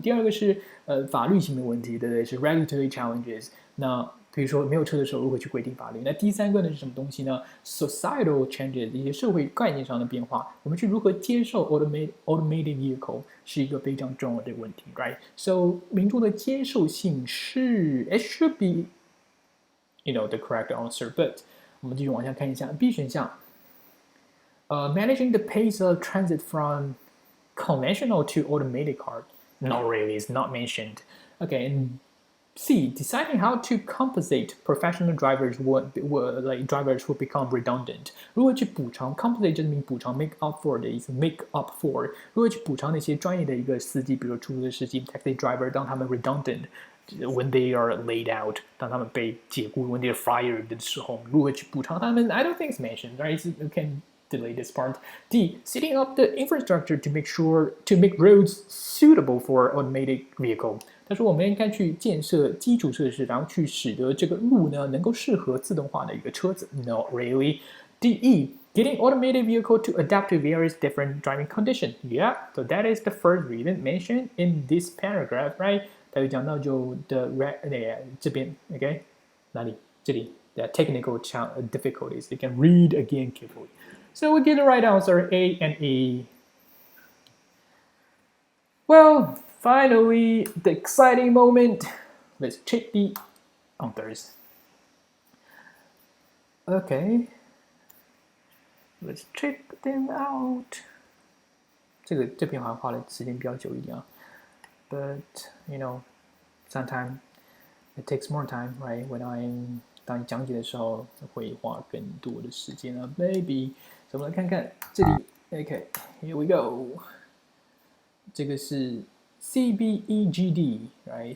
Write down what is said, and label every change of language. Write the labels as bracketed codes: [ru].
[zh] 第二个是法律性的问题，对不对？是 [en] regulatory challenges。 [zh] 那比如说没有车的时候如何去规定法律？那第三个呢是什么东西呢 ？ [en] Societal changes [zh] 一些社会概念上的变化，我们去如何接受 automated vehicle 是一个非常重要的问题 ， [en] right? So [zh] 民众的接受性是 [en] it should be the correct answer, but [zh] 我们继续往下看一下 B 选项， [en] managing the pace of transit from conventional to automated car. Not really, it's not mentioned. Okay, and C. Deciding how to compensate professional drivers like drivers who become redundant. [zh] 如何去补偿 compensate 就是补偿 [en] make up for 的意思 make up for [zh] 如何去补偿那些专业的一个司机，比如出租的司机 [en] taxi driver [zh] 当他们 redundant [en] when they are laid out [zh] 当他们被解雇 [en] when they are fired [zh] 的时候，如何去补偿他们 [en] I don't think it's mentioned, right? You can delay this part. D. Setting up the infrastructure to make roads suitable for automated vehicle. [zh] 他说我们应该去建设基础设施，然后去使得这个路呢能够适合自动化的一个车子。 [en] Not really. D. E. Getting automated vehicle to adapt to various different driving conditions. Yeah, so that is the first reason mentioned in this paragraph, right? [zh] 他有讲到就的这边 ，OK， 哪里？这里 [en] the technical difficulties. You can read again carefully. So we get the right answer, A and E. Well, finally, the exciting moment. Let's check the answers. Okay, let's check them out. [zh] 这篇好像花了时间比较久一点啊 ， [en] but sometimes it takes more time, right? [zh] 当你讲解的时候会花更多的时间啊 ， [en] maybe。 [zh] 所以我们来看看这里 ， [en] OK, here we go。 [zh] 这个是 CBEGD, [en] right?